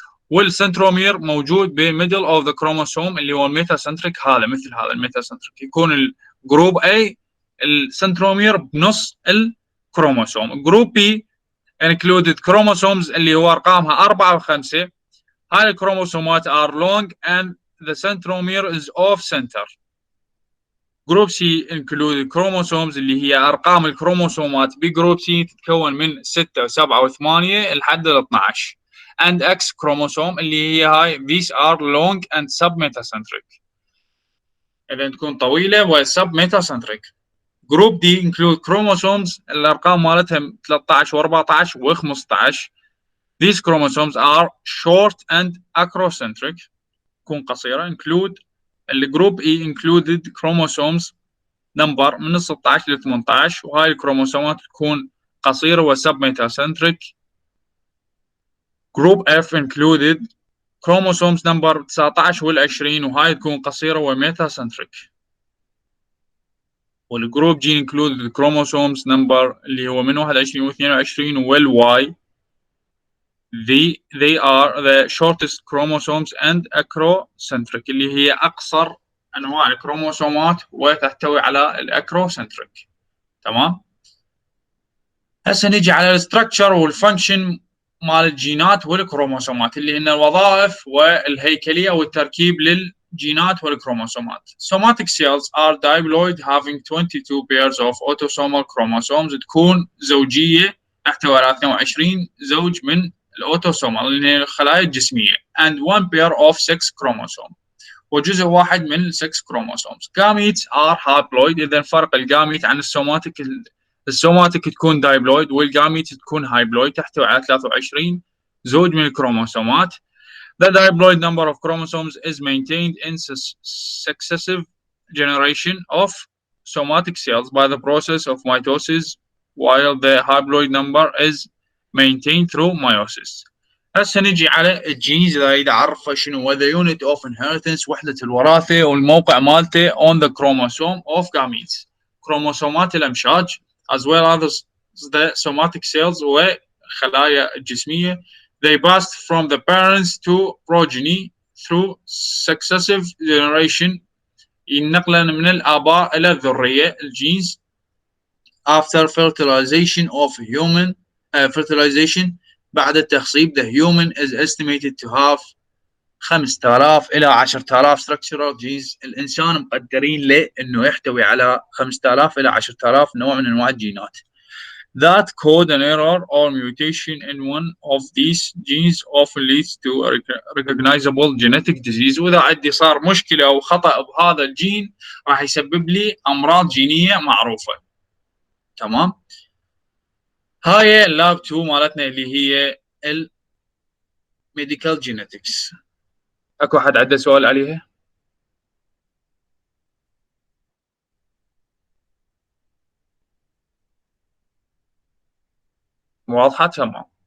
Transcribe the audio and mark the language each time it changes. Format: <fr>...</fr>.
<ar>والسنترومير موجود بميدل اوف ذا كروموسوم اللي هو الميتاسنتريك. هذا مثل هذا الميتاسنتريك يكون الجروب A السنترومير بنص الكروموسوم. الجروب B</ar> <en>included chromosomes</en> <ar>اللي هو أرقامها 4 و5. هاي الكروموسومات</ar> <en>are long and the centromere is off center.</en> <ar>جروب C</ar> <en>included chromosomes</en> <ar>اللي هي أرقام الكروموسومات بجروب C تتكون من 6 و7 و8 لحد 12.</ar> <en>and X chromosome</en> <ar>اللي هي هاي</ar> <en>these are long and submetacentric.</en> <ar>إذا تكون طويلة و submetacentric. جروب D</ar> <en>include chromosomes</en> <ar>الأرقام مالتها 13 و14 و15.</ar> <en>These chromosomes are short and acrocentric.</en> <ar>تكون قصيرة. include الجروب E</ar> <en>included chromosomes number</en> <ar>من 16 ل 18 وهاي الكروموسومات تكون قصيرة و submetacentric.</ar> <en>Group F included chromosomes number 19 وال20</en> <ar>وهاي تكون قصيرة وميتاسنتريك. والجروب G</ar> <en>included chromosomes number</en> <ar>اللي هو من 21 و22 والY.</ar> <en>They are the shortest chromosomes and acrocentric</en> <ar>اللي هي أقصر أنواع الكروموسومات وتحتوي على الأكروسنتريك. تمام. هسه نجي على الستركتشر والفانكشن مال الجينات والكروموسومات اللي هن الوظائف والهيكليه والتركيب للجينات والكروموسومات.</ar> <en>Somatic cells are diploid having 22 pairs of autosomal chromosomes.</en> <ar>تكون زوجيه تحتوي على 22 زوج من الاوتوسومال اللي هي الخلايا الجسميه</ar> <en>and one pair of 6 chromosomes</en> <ar>وجزء واحد من 6 chromosomes.</ar> <en>Gametes are haploid.</en> <ar>اذا فرق الجاميت عن السوماتيك، السوماتيك تكون دايبلويد والجاميت تكون هايبلويد تحتوي على 23 زوج من الكروموسومات.</ar> <en>The diploid number of chromosomes is maintained in successive generation of somatic cells by the process of mitosis while the haploid number is maintained through meiosis.</en> <ar>هسه نجي على الجينز اذا اريد اعرفه شنو هو</ar> <en>the unit of inheritance،</en> <ar>وحدة الوراثة والموقع مالته</ar> <en>on the chromosome of gametes،</en> <ar>كروموسومات الامشاج</ar> <en>as well as the somatic cells</en> <ar>وخلايا الجسمية.</ar> <en>They passed from the parents to progeny through successive generation،</en> <ar>ينقلن من الآباء إلى الذرية</ar> <en>الجينز. After fertilization of human fertilization،</en> <ar>بعد التخصيب</ar> <en>the human is estimated to have 5000 إلى 10000 structural genes.</en> <ar>الإنسان مقدرين له إنه يحتوي على 5000 إلى 10000 نوع من أنواع الجينات.</ar> <en>That code an error or mutation in one of these genes often leads to a recognizable genetic disease.</en> <ar>وإذا عندي صار مشكلة أو خطأ بهذا الجين راح يسبب لي أمراض جينية معروفة. تمام. هاي اللاب 2 مالتنا اللي هي الميديكال جينيتكس. اكو احد عنده سؤال عليها؟ واضحة؟ تمام.</ar>